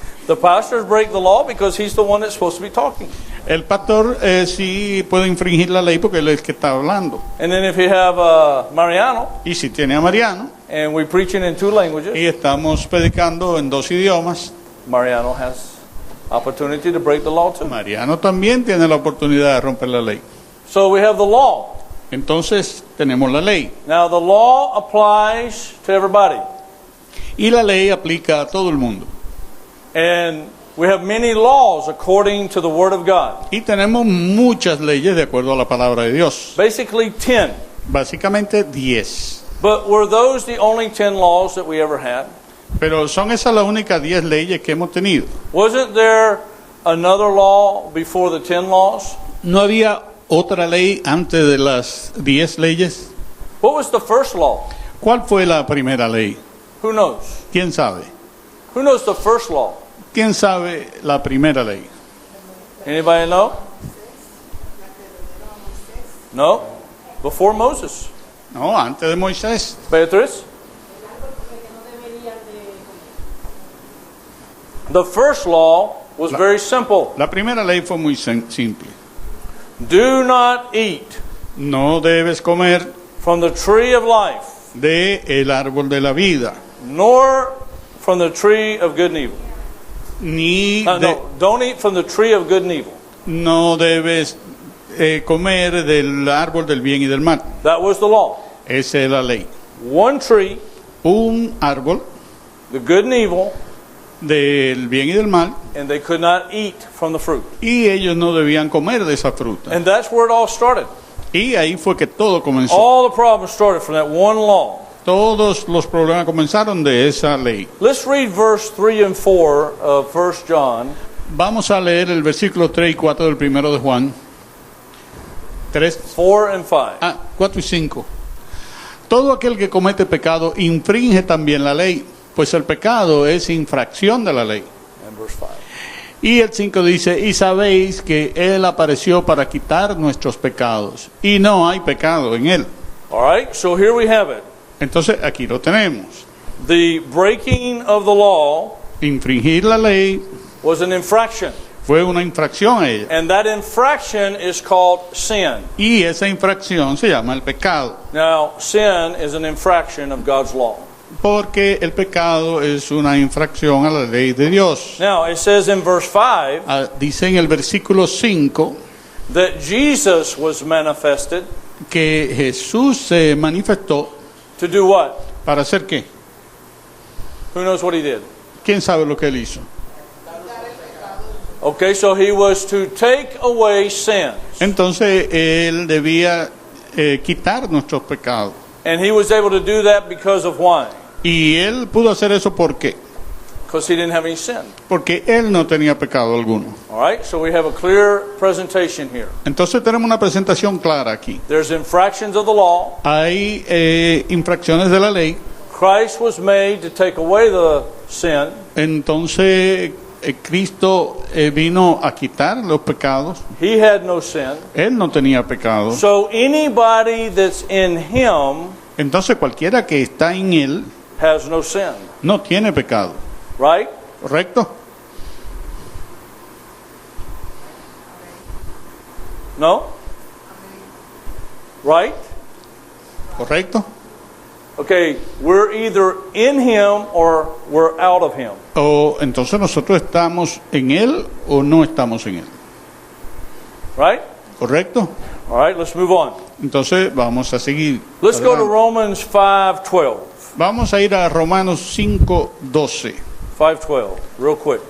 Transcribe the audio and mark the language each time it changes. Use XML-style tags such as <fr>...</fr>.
<en>The pastors break the law because he's the one that's supposed to be talking.</en> <es>El pastor sí puede infringir la ley porque él es el que está hablando.</es> <en>And then if you have Mariano,</en> <es>Y si tiene a Mariano</es> <en>and we're preaching in 2 languages,</en> <es>y estamos predicando en 2 idiomas,</es> <en>Mariano has opportunity to break the law too.</en> <es>Mariano también tiene la oportunidad de romper la ley.</es> <en>So we have the law.</en> <es>Entonces tenemos la ley.</es> <en>Now the law applies to everybody.</en> <es>Y la ley aplica a todo el mundo.</es> <en>And we have many laws according to the Word of God.</en> <es>Y tenemos muchas leyes de acuerdo a la palabra de Dios.</es> <en>Basically 10.</en> <es>Básicamente 10.</es> <en>But were those the only 10 laws that we ever had?</en> <es>Pero son esas las únicas 10 leyes que hemos tenido.</es> <en>Wasn't there another law before the 10 laws?</en> <es>¿No había otra ley antes de las 10 leyes?</es> <en>What was the first law?</en> <es>¿Cuál fue la primera ley?</es> <en>Who knows?</en> <es>¿Quién sabe?</es> <en>Who knows the first law?</en> <es>¿Quién sabe la primera ley?</es> <en>Anybody know? No? Before Moses.</en> <es>No, antes de Moisés. Beatriz?</es> <en>The first law was very simple.</en> <es>La primera ley fue muy simple.</es> <en>Do not eat</en> <es>No debes comer</es> <en>from the tree of life,</en> <es>de el árbol de la vida,</es> <en>nor from the tree of good and evil.</en> <es>ni</es> <en>No, don't eat from the tree of good and evil.</en> <es>no debes comer del árbol del bien y del mal.</es> <en>That was the law.</en> <es>Esa es la ley.</es> <en>One tree,</en> <es>Un árbol</es> <en>the good and evil,</en> <es>del bien y del mal,</es> <en>and they could not eat from the fruit.</en> <es>y ellos no debían comer de esa fruta.</es> <en>And that's where it all started.</en> <es>Y ahí fue que todo comenzó.</es> <en>All the problems started from that one law.</en> <es>Todos los problemas comenzaron de esa ley.</es> <en>Let's read verse 3 and 4 of 1 John.</en> <es>Vamos a leer el versículo 3 y 4 del primero de Juan.</es> <en>3, 4 and 5.</en> <es>4 y 5. Todo aquel que comete pecado infringe también la ley, pues el pecado es infracción de la ley.</es> <en>And verse 5.</en> <es>Y el 5 dice, y sabéis que Él apareció para quitar nuestros pecados, y no hay pecado en Él.</es> <en>All right, so here we have it.</en> <es>Entonces aquí lo tenemos.</es> <en>The breaking of the law</en> <es>Infringir la ley</es> <en>was an infraction.</en> <es>fue una infracción a ella.</es> <en>And that infraction is called sin.</en> <es>Y esa infracción se llama el pecado.</es> <en>Now, sin is an infraction of God's law.</en> <es>Porque el pecado es una infracción a la ley de Dios.</es> <en>Now, it says in verse 5</en> <es>Dice en el versículo 5</es> <en>that Jesus was manifested</en> <es>que Jesús se manifestó</es> <en>to do what?</en> <es>para hacer qué.</es> <en>Who knows what he did?</en> <es>¿Quién sabe lo que él hizo?</es> <en>Okay, so he was to take away sins.</en> <es>Entonces él debía quitar nuestros pecados.</es> <en>And he was able to do that because of why?</en> <es>Y él pudo hacer eso ¿por qué?</es> <en>Because he didn't have any sin.</en> <es>Porque él no tenía pecado alguno.</es> <en>All right, so we have a clear presentation here.</en> <es>Entonces tenemos una presentación clara aquí.</es> <en>There's infractions of the law.</en> <es>Hay infracciones de la ley.</es> <en>Christ was made to take away the sin.</en> <es>Entonces Cristo vino a quitar los pecados.</es> <en>He had no sin.</en> <es>Él no tenía pecado.</es> <en>So anybody that's in him</en> <es>Entonces cualquiera que está en él</es> <en>has no sin.</en> <es>no tiene pecado.</es> <en>Right?</en> <es>¿Correcto?</es> <en>No? Right?</en> <es>¿Correcto?</es> <en>Okay, we're either in him or we're out of him.</en> <es>O entonces nosotros estamos en él o no estamos en él.</es> <en>Right?</en> <es>¿Correcto?</es> <en>All right, let's move on.</en> <es>Entonces vamos a seguir.</es> <en>Let's go to</en> <es>adelante.</es> <en>Romans 5:12.</en> <es>Vamos a ir a Romanos 5:12.</es> <en>5:12, real quick.</en>